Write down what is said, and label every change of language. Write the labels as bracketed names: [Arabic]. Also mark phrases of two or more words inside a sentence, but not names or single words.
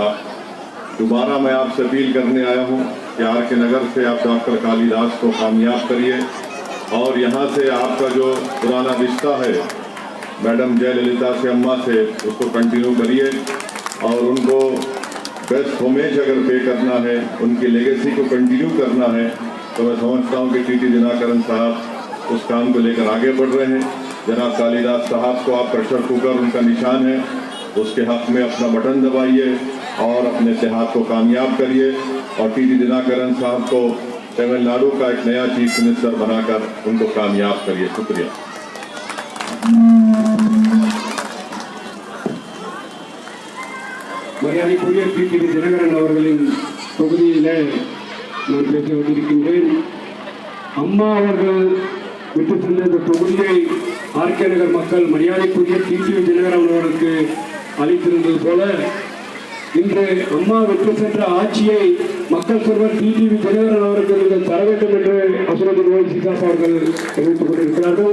[Hindi] दोबारा मैं आपसे अपील करने आया हूँ कि आरके नगर से आप डॉक्टर कालिदास को कामयाब करिए, और यहाँ से आपका जो पुराना रिश्ता है मैडम जयललिता से अम्मा से, उसको कंटिन्यू करिए, और उनको [English] best homage [Hindi] अगर पे करना है, उनकी लेगेसी को कंटिन्यू करना है, तो मैं समझता हूँ कि टीटी दिनाकरन साहब उस काम को लेकर आगे बढ़ रहे हैं। जनाब कालिदास साहब को आप [English] pressure cooker [Hindi] उनका निशान है, उसके हक़ में अपना बटन दबाइए और अपने इत्तेहाद को कामयाब करिए, और टीटी दिनाकरन साहब को तमिलनाडु का एक नया [English] chief minister [Hindi] बनाकर उनको कामयाब करिए। शुक्रिया। [Tamil] மரியாதைக்குரிய டிடிவி தினகரன் அவர்களின் தொகுதியிலே நான் பேச வந்திருக்கின்றேன். அம்மா அவர்கள் விட்டு சென்ற இந்த தொகுதியை ஆர்கே நகர் மக்கள் மரியாதைக்குரிய டிடிவி தினகரன் அவர்களுக்கு அளித்திருந்தது போல, இன்று அம்மா வெற்றி சென்ற ஆட்சியை மக்கள் செல்வர் டிடிவி தினகரன் அவர்களுக்கு நீங்கள் தர வேண்டும் என்று அஸ்ருதீன் ஓவைசி சார் அவர்கள் தெரிவித்துக் கொண்டிருக்கிறார்கள்.